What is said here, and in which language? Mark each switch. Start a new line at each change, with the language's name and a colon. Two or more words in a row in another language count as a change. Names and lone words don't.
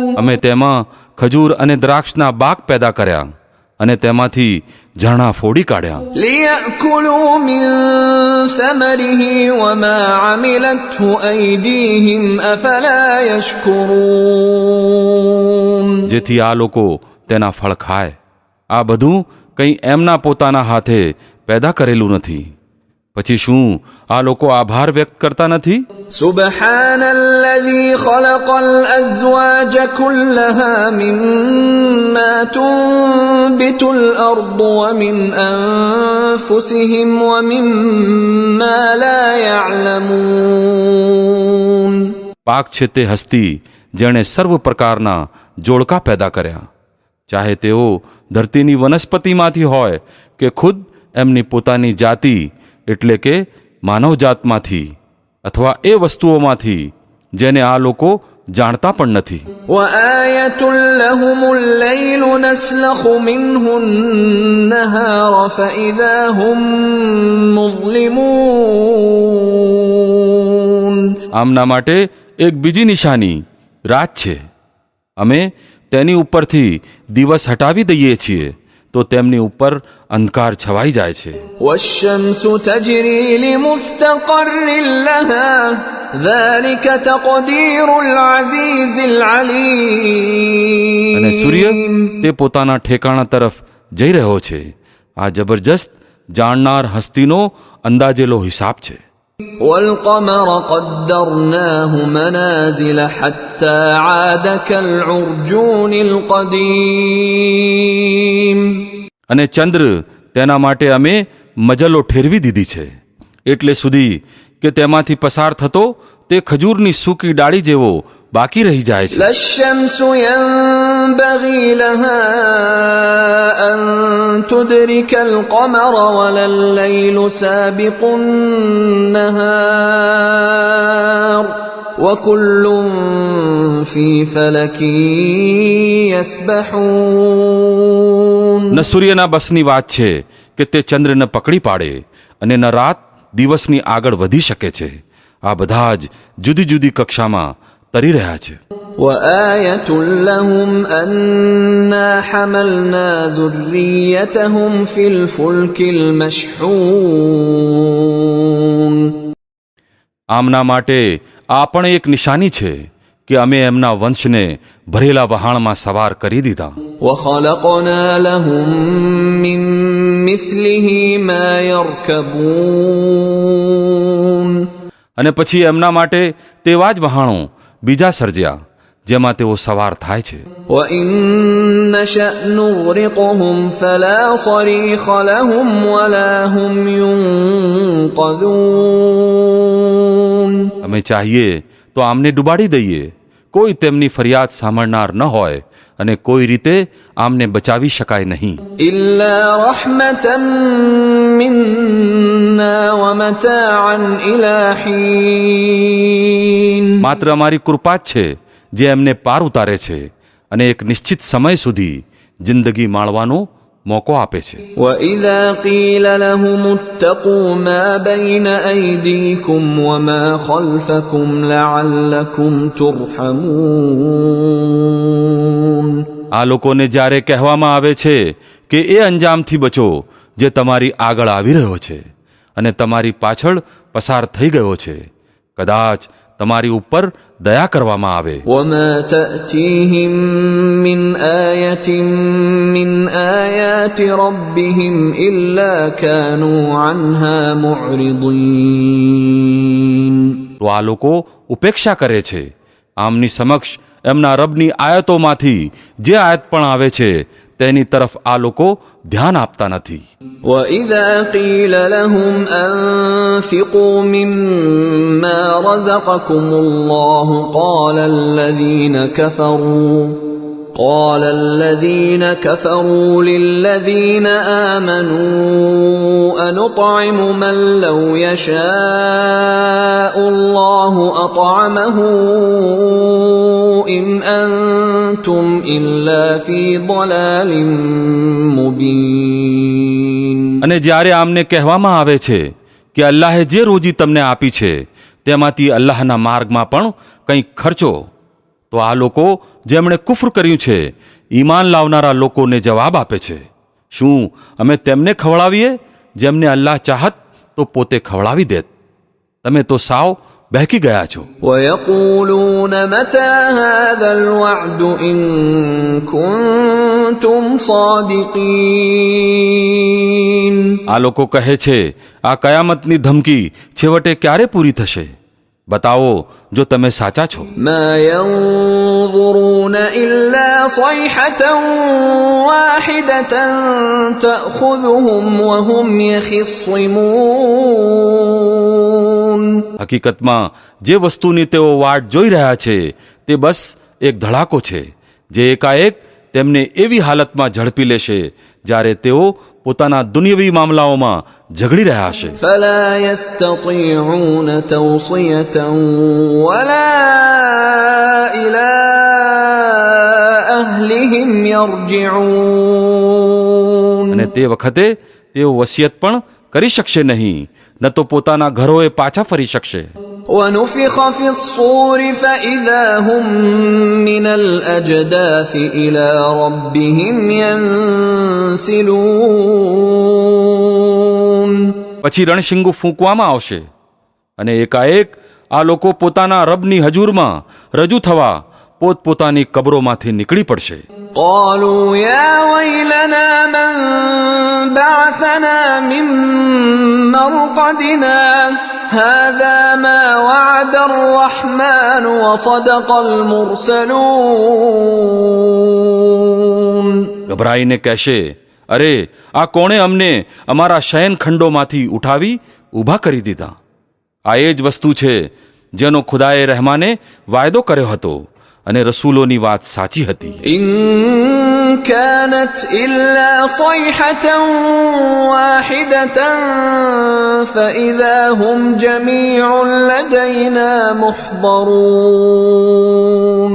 Gujarati: અમે તેમાં ખજૂર અને દ્રાક્ષના બાગ પેદા કર્યા અને તેમાંથી ઝરણા ફોડી કાઢ્યા.
Arabic: ليأكلوا من ثمره وما عملته أيديهم أفلا يشكرون.
Gujarati: જેથી આ લોકો તેના ફળ ખાય. આ બધું કંઈ એમના પોતાના હાથે પેદા કરેલું નથી. પછી શું આ લોકો આભાર વ્યક્ત કરતા નથી?
Arabic: سبحان الذي خلق الأزواج كلها مما تنبت الأرض ومن أنفسهم ومما لا يعلمون.
Gujarati: પાક છે તે હસ્તી જેણે સર્વ પ્રકારના જોડકા પેદા કર્યા, ચાહે તેઓ ધરતીની વનસ્પતિમાંથી હોય કે ખુદ એમની પોતાની જાતિ એટલે કે માનવજાતમાંથી અથવા એ વસ્તુઓમાંથી જેને આ લોકો જાણતા પણ નથી.
Arabic: وآية لهم الليل نسلخ منه النهار فإذا هم مظلمون.
Gujarati: આમના માટે એક બીજી નિશાની રાત છે. અમે તેની ઉપરથી દિવસ હટાવી દઈએ છીએ તો તેમની ઉપર અંધકાર છવાઈ જાય છે.
Arabic: والشمس تجري لمستقر لها ذلك تقدير العزيز العليم.
Gujarati: અને સૂર્ય તે પોતાના ઠેકાણા તરફ જઈ રહ્યો છે. આ જબરજસ્ત જાણનાર હસ્તીનો અંદાજેલો હિસાબ છે.
Arabic: والقمر قدرناه منازل حتى عاد كالعرجون القديم.
Gujarati: અને ચંદ્ર તેના માટે અમે મજલો ઠેરવી દીધી છે એટલે સુધી કે તેમાંથી પસાર થતો તે ખજૂરની સૂકી ડાળી જેવો બાકી રહી જાય છે.
Arabic: لا الشمس ينبغي لها أن تدرك القمر ولا الليل سابق النهار وكل في فلك يسبحون.
Gujarati: ન સૂર્યના બસની વાત છે કે તે ચંદ્રને પકડી પાડે અને ન રાત દિવસની આગળ વધી શકે છે. આ બધા જ જુદી જુદી કક્ષામાં તરી રહ્યા છે.
Arabic: وآية لهم أنا حملنا ذريتهم في الفلك المشحون.
Gujarati: આમના માટે આ પણ એક નિશાની છે કે અમે એમના વંશને ભરેલા વહાણમાં સવાર કરી દીધા.
Arabic: وخلقنا لهم من مثله ما يركبون.
Gujarati: અને પછી એમના માટે તેવા જ વહાણો બીજા સર્જ્યા જેમાં તેઓ સવાર થાય છે.
Arabic: وَإِن نَّشَأْ نُغْرِقْهُمْ فَلَا صَرِيخَ لَهُمْ وَلَا هُمْ يُنقَذُونَ.
Gujarati: અમે ચાહીએ તો આમને ડૂબાડી દઈએ, કોઈ તેમની ફરિયાદ સાંભળનાર ન હોય અને કોઈ રીતે આમને બચાવી શકાય નહીં.
Arabic: إِلَّا رَحْمَةً مِنَّا وَمَتَاعًا إِلَى حِينٍ.
Gujarati: માત્ર અમારી કૃપા જ છે જે એમને પાર ઉતારે છે અને એક નિશ્ચિત સમય સુધી જિંદગી માણવાનો મોકો આપે છે.
Arabic: وَإِذَا قِيلَ لَهُمُ اتَّقُوا مَا بَيْنَ أَيْدِيكُمْ وَمَا خَلْفَكُمْ لَعَلَّكُمْ تُرْحَمُونَ.
Gujarati: આ લોકોને જ્યારે કહેવામાં આવે છે કે એ અંજામથી બચો જે તમારી આગળ આવી રહ્યો છે અને તમારી પાછળ પસાર થઈ ગયો છે, કદાચ તમારી ઉપર દયા કરવામાં આવે.
Arabic: وَمَا تَأْتِيهِم مِّنْ آيَةٍ مِّنْ آيَاتِ رَبِّهِمْ إِلَّا كَانُوا عَنْهَا مُعْرِضِينَ.
Gujarati: તો આ લોકો ઉપેક્ષા કરે છે આમની સમક્ષ એમના રબની આયતોમાંથી જે આયત પણ આવે છે તેની તરફ આ લોકો ધ્યાન આપતા નથી.
Arabic: وَإِذَا قِيلَ لَهُمْ أَنفِقُوا مِمَّا رَزَقَكُمُ اللَّهُ قَالَ الَّذِينَ كَفَرُوا لِلَّذِينَ آمَنُوا أَنُطْعِمُ مَن لَّوْ يَشَاءُ اللَّهُ أَطْعَمَهُ إِنْ أَنتُمْ إِلَّا فِي ضَلَالٍ مُبِينٍ.
Gujarati: અને જ્યારે આમને કહેવામાં આવે છે કે અલ્લાહે જે રોજી તમને આપી છે તેમાંથી અલ્લાહના માર્ગમાં પણ કંઈક ખર્ચો, તો આ લોકો જેમણે કુફર કર્યું છે ઈમાન લાવનારા લોકોને જવાબ આપે છે, શું અમે તેમને ખવડાવીએ જેમને અલ્લાહ ચાહત તો પોતે ખવડાવી દેત? તમે તો સાવ બહેકી ગયા છો.
Arabic: وَيَقُولُونَ مَتَى هَذَا الْوَعْدُ إِن كُنتُمْ صَادِقِينَ.
Gujarati: આ લોકો કહે છે આ કયામતની ધમકી છેવટે ક્યારે પૂરી થશે? બતાવો જો તમે સાચા છો.
Arabic: مَا يَنظُرُونَ إِلَّا صَيْحَةً وَاحِدَةً تَأْخُذُهُمْ وَهُمْ يَخِصِّمُونَ.
Gujarati: હકીકતમાં જે વસ્તુની તેઓ વાટ જોઈ રહ્યા છે તે બસ એક ધડાકો છે જે એકાએક તેમને એવી હાલતમાં ઝડપી લેશે જ્યારે તેઓ પોતાના દુનિયાવી મામલાઓમાં ઝઘડી રહ્યા હશે.
Arabic: فَلَا يَسْتَطِيعُونَ تَوْصِيَةً وَلَا إِلَى أَهْلِهِمْ يَرْجِعُونَ.
Gujarati: અને તે વખતે તેઓ વસિયત પણ કરી શકશે નહીં, ન તો પોતાના ઘરોએ પાછા ફરી શકશે.
Arabic: وَنُفِخَ فِي الصُّورِ فَإِذَا هُم مِّنَ الْأَجْدَاثِ إِلَى رَبِّهِمْ يَنسِلُونَ.
Gujarati: પછી રણશીંગુ ફૂંકવામાં આવશે અને એકાએક આ લોકો પોતાના રબની હજુરમાં રજૂ થવા પોતપોતાની કબરોમાંથી નીકળી પડશે.
Arabic: قَالُوا يَا وَيْلَنَا مَن بَعَثَنَا مِن مَّرْقَدِنَا هَٰذَا مَا وَعَدَ الرَّحْمَٰنُ وَصَدَقَ الْمُرْسَلُونَ.
Gujarati: ગભરાઈને કહેશે, અરે આ કોણે અમને અમારા શયનખંડોમાંથી ઉઠાવી ઊભા કરી દીધા? આ એ જ વસ્તુ છે જેનો ખુદાએ રહેમાને વાયદો કર્યો હતો અને રસૂલોની વાત સાચી હતી.
Arabic: إِن كَانَتْ إِلَّا صَيْحَةً وَاحِدَةً فَإِذَا هُمْ جَمِيعٌ لَدَيْنَا مُحْضَرُونَ.